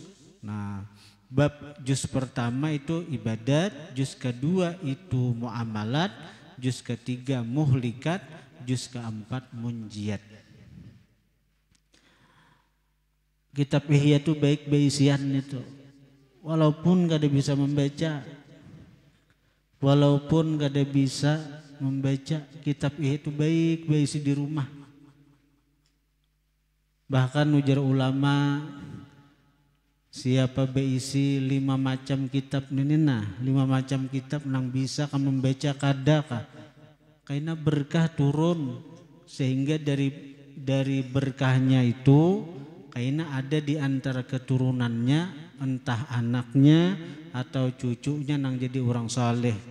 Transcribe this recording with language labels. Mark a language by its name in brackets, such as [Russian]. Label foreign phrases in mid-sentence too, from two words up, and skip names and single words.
[Indonesian] Nah, bab juz pertama itu ibadat, juz kedua itu muamalat, juz ketiga muhlikat, juz keempat munjiat. [Banjar] Kitab Ihya itu baik beisian itu. Walaupun gak ada bisa membaca, kitab Ihya itu baik beisi di rumah. Bahkan ujar ulama, siapa beisi 5 macam kitab ini, 5 macam kitab nang bisa kamu membaca kadakah. [Indonesian] Karena berkah turun, sehingga dari berkahnya itu karena ada di antara keturunannya, entah anaknya atau cucunya nang jadi orang saleh.